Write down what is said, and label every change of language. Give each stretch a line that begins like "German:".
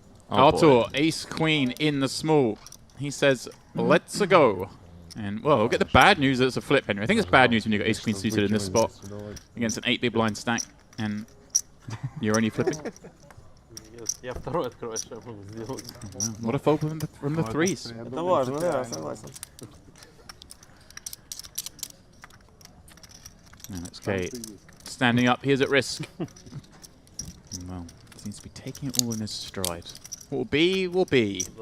English: Oh Artur, ace queen in the small. He says, let's go. And, well, we'll get the bad news that it's a flip, Henry. I think it's bad news when you've got ace queen suited in this spot against an 8 big blind stack, and you're only flipping.
Russian: Я второй открываю, что я могу сделать.
English: What a fold from the threes.
Russian: Это важно, да, согласен.
English: And it's Kate standing up. He is at risk. Well, seems to be taking it all in his stride. What will be, will be.